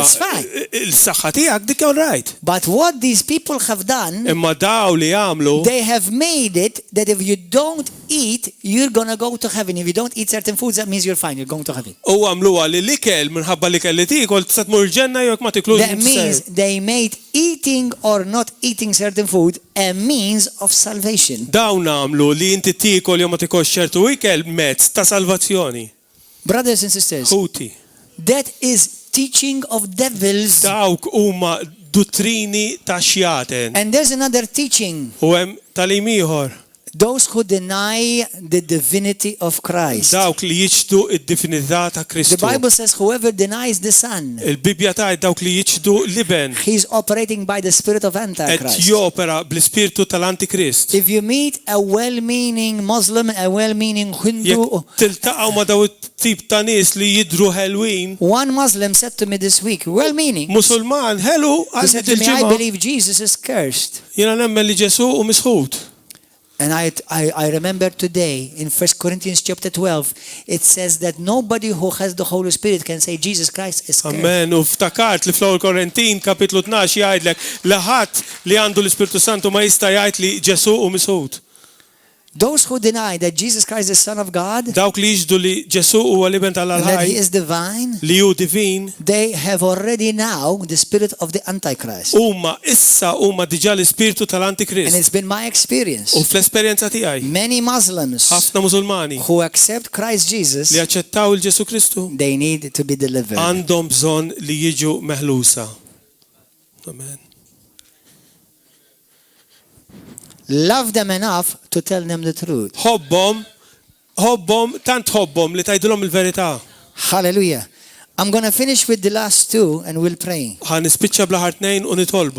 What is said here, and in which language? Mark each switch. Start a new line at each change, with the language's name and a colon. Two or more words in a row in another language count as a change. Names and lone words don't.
English: It's fine.
Maltese: il-saħħa tiegħek dik
English: all right. but what these people have done,
Maltese: Imma daw li jagħmlu
English: they have made it that if you don't eat, you're going to go to heaven. If you don't eat certain foods, that means you're fine. You're going to heaven.
Maltese: u għamluha li l-ikel minħabba li kelli tikol tista' tmur ġenna jekk ma tiklux.
English: That means they made eating or not eating certain food a means of salvation.
Maltese: Dawn għamlu li inti tikol jew ma tikolx ċertu ikel mezz ta' salvazzjoni.
English: Brothers and sisters,
Maltese: Ħuti.
English: that is teaching of devils.
Maltese: Dawk huma dottrini ta' xjaten.
English: And there's another teaching.
Maltese: U hemm talim ieħor.
English: Those who deny the divinity of Christ.
Maltese: Dawk li jiġdu id-divinità ta'
English: The
Maltese: Kristu.
English: Bible says whoever denies the Son,
Maltese: Il-Bibja tgħid dawk li jiġdu l-iben
English: he's operating by the spirit of
Maltese: qed
English: Antichrist.
Maltese: jopera bl-ispirtu tal-Antikrist.
English: If you meet a well-meaning Muslim, a well-meaning Hindu,
Maltese: Jekk tiltaqgħu ma' daw it-tip ta' nies li jidru ħelwin,
English: one Muslim said to me this week, well-meaning,
Maltese: Musulman, ħelu
English: he said
Maltese: għal
English: to me, I
Maltese: il-ġimgħa
English: believe Jesus is cursed.
Maltese: jiena nemmen li Ġesu u misħud.
English: And I remember today in 1 Corinthians chapter 12, it says that nobody who has the Holy Spirit can say Jesus Christ is cursed. Amen.
Maltese: U ftakart li fl-ewwel Korintin kapitlu 12 jgħidlek li ħadd li għandu l-Ispirtu Santu ma jista' jgħid li Ġesu u misħud.
English: Those who deny that Jesus Christ is the Son of God,
Maltese: Dawk li jiġdu li Ġesu huwa l-Ibn
English: and that
Maltese: tal-Ħaj
English: He is divine,
Maltese: li hu divin,
English: they have already now the spirit of the Antichrist.
Maltese: huma diġà l-ispirtu
English: And
Maltese: tal-Antikrist.
English: it's been my experience.
Maltese: U fl-esperjenza tiegħi,
English: Many Muslims
Maltese: ħafna Musulmani
English: who accept Christ Jesus,
Maltese: li aċċettaw il-Ġesu Kristu
English: they need to be delivered.
Maltese: għandhom bżonn li jiġu meħlusa.
English: Amen. Love them enough to tell them the truth.
Maltese: Ħobbhom, tant ħobbhom li tgħidulhom il-verità.
English: Hallelujah. I'm going to finish with the last two and we'll pray.
Maltese: Ħa nispiċċa bl-aħħar tnejn u nitolbu.